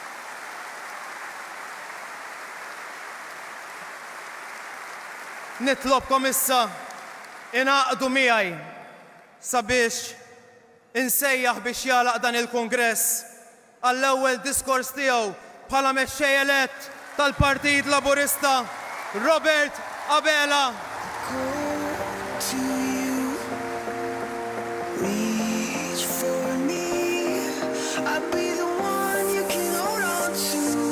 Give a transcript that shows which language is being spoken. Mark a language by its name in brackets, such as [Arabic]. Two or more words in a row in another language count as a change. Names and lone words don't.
[Maltese] Nitlobkom issa inaqdu miegħi sabiex insejjaħ biex jalaq dan il-Kongress għall-ewwel diskors tiegħu bħala mexxej elett tal-Partit Laburista, Robert Abela. [English] To you, reach for me. I'll be the one you can hold on to.